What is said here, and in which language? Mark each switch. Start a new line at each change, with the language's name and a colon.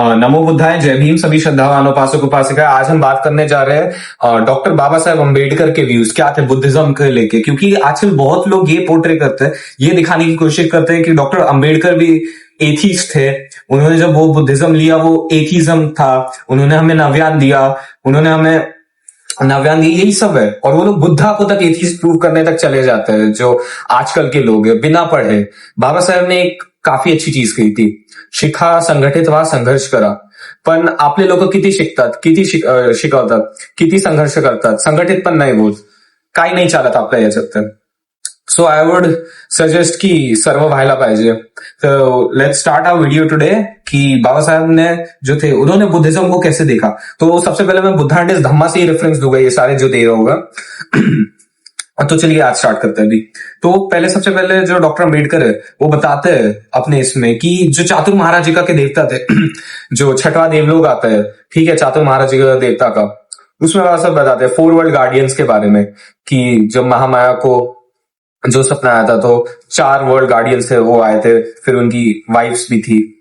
Hindi: नमो बुद्धाय, जय भीम सभी श्रद्धावान उपासक उपासिका। आज हम बात करने जा रहे हैं डॉक्टर बाबा साहेब अम्बेडकर के व्यूज क्या थे बुद्धिज्म के लेके, क्योंकि आजकल बहुत लोग ये पोर्ट्रे करते हैं, ये दिखाने की कोशिश करते हैं कि डॉक्टर अम्बेडकर भी एथीस्ट थे। उन्होंने जब वो बुद्धिज्म लिया वो एथीज्म था। उन्होंने हमें नव्यान दिया, उन्होंने हमें नव्यान दिया, यही सब है। और वो लोग बुद्धा को तक एथीस्ट प्रूव करने तक चले जाते हैं, जो आजकल के लोग हैं बिना पढ़े। बाबा साहेब ने एक काफी अच्छी चीज कही थी,
Marathi: शिखा संघटित वा संघर्ष करा. पण आपले लोक किती शिकतात, किती शिकवतात, किती संघर्ष करतात, संघटित पण नाही होत, काही नाही चालत आपल्या याच्यात. तर
English: so I would suggest
Marathi: की सर्व व्हायला पाहिजे.
Hindi: तो
English: let's start our video today
Hindi: कि बाबा साहब ने जो थे उन्होंने बुद्धिज्म को कैसे देखा. तो सबसे पहले मैं बुद्धा एंड हिज धम्मा से ही रेफरेंस दूंगा, ये सारे जो दे रहा होगा. तो चलिए आज स्टार्ट करते हैं अभी. तो पहले सबसे पहले जो डॉक्टर अम्बेडकर है वो बताते हैं अपने इसमें कि जो चातुर महाराजिका के देवता थे जो छठवां देवलोक आता है, ठीक है, चातुर महाराजिका देवता का, उसमें बाबा साहब बताते हैं 4 वर्ल्ड गार्डियंस के बारे में कि जब महामाया को जो सपना आया था तो 4 वर्ल्ड गार्डियंस थे, वो आए थे, फिर उनकी वाइफ्स भी थी.